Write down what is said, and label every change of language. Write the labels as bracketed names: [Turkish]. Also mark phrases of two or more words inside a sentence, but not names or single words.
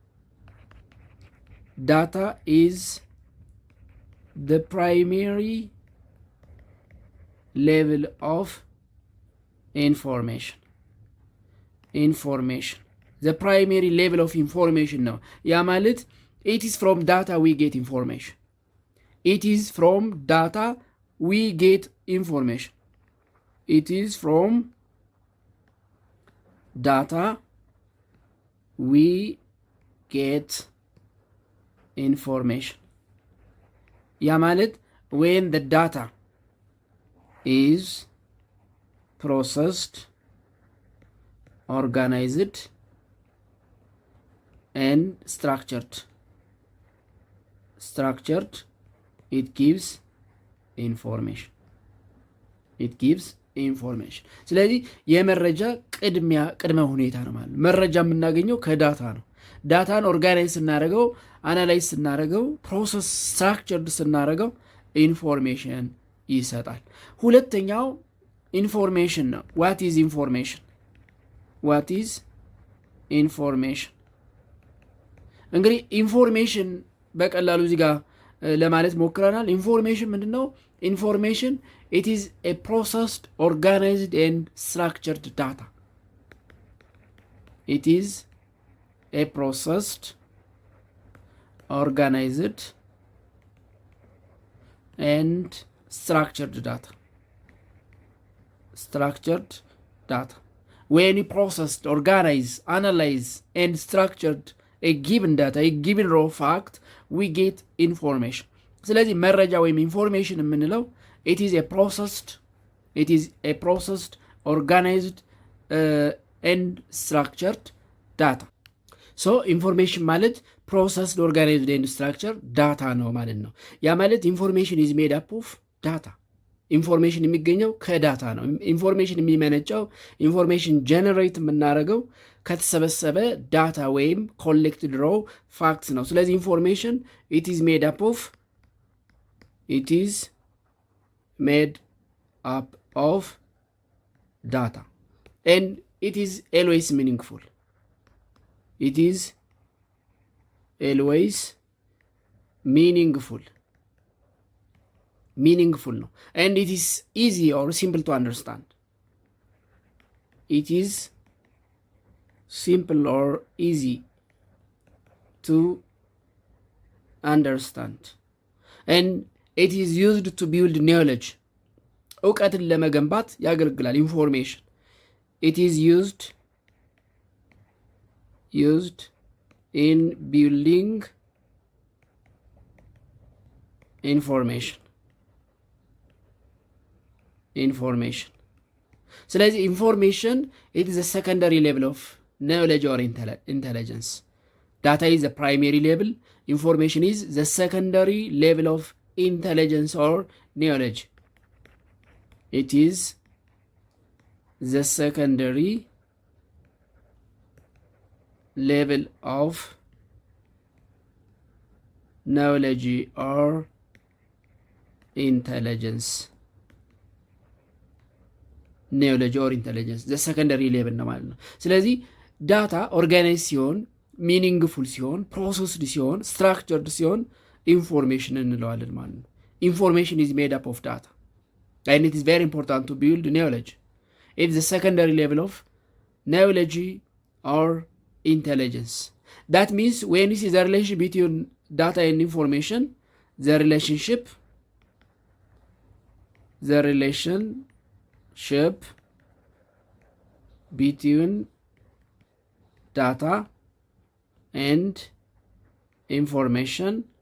[English] Data is the primary level of information. Information the primary level of information [Amharic] ነው። ያ ማለት [English] It is from data we get information. It is from data we get information. It is from data we get information። [Amharic] ያ ማለት [English] ዌን the data is processed, organized and structured, it gives information. it gives information. [Amharic] ስለዚህ የመረጃ ቅድመ ሁኔታ ነው ማለት። መረጃ የምናገኘው ከዳታ ነው። ዳታን ኦርጋናይዝ ስናደርገው፣ አናላይዝ ስናደርገው፣ [English] process structured [Amharic] ስናደርገው ኢንፎርሜሽን ይሰጣል። ሁለተኛው ኢንፎርሜሽን ነው። [English] What is information? What is information? [Amharic] እንግዲህ ኢንፎርሜሽን በቀላሉ እዚህ ጋር ለማለት ሞክረናል። ኢንፎርሜሽን ምንድን ነው? [English] ኢንፎርሜሽን it is a processed, organized and structured data. It is a processed, organized and structured data. Structured data. When you processed, organize, analyze and structured a given data, a given raw fact, we get information. [Amharic] ስለዚህ መረጃ ወይም ኢንፎርሜሽን የምንለው [English] it is a processed, organized and structured data. so information ማለት processed, organized and structured data [Amharic] ነው ማለት ነው። ያ ማለት [English] information is made up of data. [Amharic] ኢንፎርሜሽን የሚገኘው ከዳታ ነው። ኢንፎርሜሽን የሚመነጨው ኢንፎርሜሽን ጀነሬት የምናደርገው ከተሰበሰበ ዳታ ወይም [English] collected raw facts [Amharic] ነው። ስለዚህ ኢንፎርሜሽን [English] it is made up of data and it is always meaningful. It is always meaningful ነው and it is easy or simple to understand. It is simple or easy to understand and it is used to build knowledge. [Amharic] እውቀትን ለመገንባት ያገለግላል ኢንፎርሜሽን። [English] it is used in building information. ስለዚህ ኢንፎርሜሽን it is a secondary level of knowledge or intelligence. Data is the primary level. Information is the secondary level of intelligence or knowledge. It is the secondary level of knowledge or intelligence. knowledge or intelligence the secondary level [Amharic] ነው ማለት ነው። ስለዚህ ዳታ ኦርጋናይዝ ሲሆን፣ ሚኒንግፉል ሲሆን፣ ፕሮሰስድ ሲሆን፣ ስትራክቸርድ ሲሆን ኢንፎርሜሽን እንለዋለን ማለት ነው። [English] ኢንፎርሜሽን is made up of data and it is very important to build knowledge. It is the secondary level of knowledge or intelligence. That means when you see the relationship between data and information, the relationship between data and information,